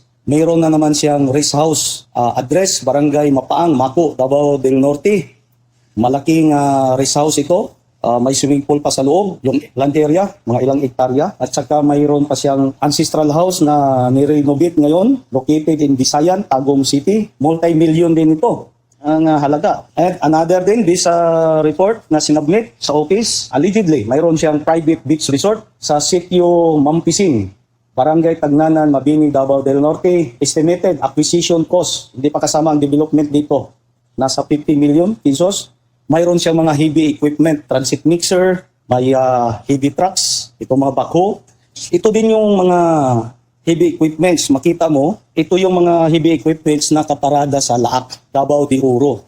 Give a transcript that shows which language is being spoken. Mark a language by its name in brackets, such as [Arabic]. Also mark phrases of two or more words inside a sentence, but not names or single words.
[Filipino] Mayroon na naman siyang [English] rest house address, [Filipino] Barangay Mapaang, Mako, Davao del Norte. Malaking [English] rest house [Filipino] ito. May swimming pool pa sa loob, yung [English] land area, [Filipino] mga ilang hektarya. At saka mayroon pa siyang [English] ancestral house [Filipino] na nirenovate ngayon, [English] located in Visayan, [Filipino] Tagum City. Multi-million din ito ang halaga. [English] And another [Filipino] din, [English] this report [Filipino] na sinubmit sa office, allegedly, mayroon siyang private beach resort sa sitio Mampising, Barangay Tagnanan, Mabini, Davao del Norte. [English] Estimated acquisition cost, [Filipino] hindi pa kasama ang development dito, nasa 50 million pesos. Mayroon siyang mga [English] heavy equipment, transit mixer, [Filipino] may [English] heavy trucks, [Filipino] itong mga backhoe. Ito din yung mga [English] heavy equipments. [Filipino] Makita mo, ito yung mga [English] heavy equipments [Filipino] na kaparada sa Laak, Davao de Oro.